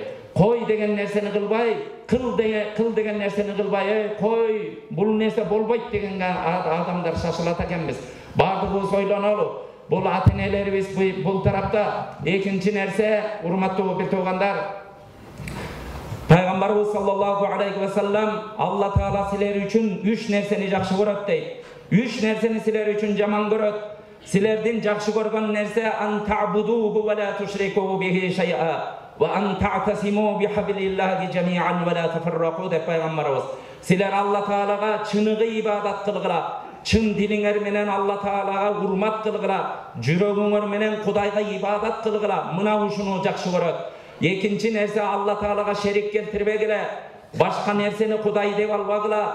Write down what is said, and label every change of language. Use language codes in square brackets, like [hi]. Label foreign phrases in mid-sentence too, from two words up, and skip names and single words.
[ky] Кой деген нерсени кылбай, кыл деген нерсени кылбай, кой бул нерсе болбойт дегенге адамдар шашылат экенбиз. Бардыгыбыз ойлонолу. Бул ата-энелерибиз бул тарапта. Экинчи нерсе, урматтуу бир туугандар, Пайгамбарыбыз [ar] صلى الله عليه وسلم [ky] Алла Таала силер үчүн 3 нерсени жакшы көрөт дейт. 3 нерсени силер үчүн жаман көрөт. Силердин жакшы көргөн нерсе [ar] أن تعبدوه ولا تشركوا به شيئا وأن تعتصموا بحبل الله جميعا ولا تفرقوا [ky] деп Пайгамбарыбыз. Силер Алла Таалага чыныгы ибадат кылгыла, чын дилиңер менен Алла Таалага урмат кылгыла, жүрөгүңөр менен Кудайга ибадат кылгыла. Мына ушуну жакшы көрөт. Экинчи нерсе Алла Таалага шерик келтирбегиле. Башка нерсени Кудай деп албагыла.